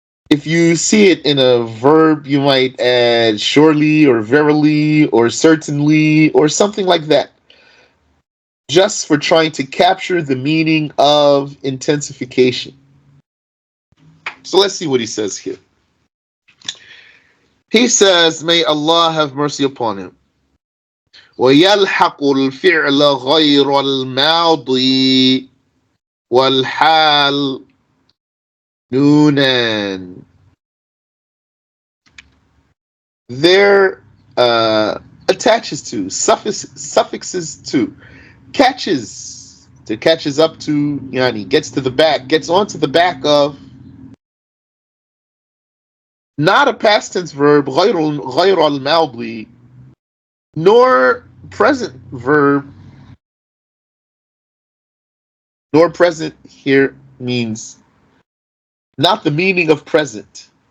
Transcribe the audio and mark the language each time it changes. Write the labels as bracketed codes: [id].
[en] If you see it in a verb, you might add surely or verily or certainly or something like that, just for trying to capture the meaning of intensification. So let's see what he says here. He says, may Allah have mercy upon him. [ar] ويلحق الفعل غير الماضي والحال نونا. [en] There attaches to, suffixes to, catches up to, yani gets to the back, gets onto the back of, not a past tense verb, غير الماضي, nor present verb, nor present here means not the meaning of present.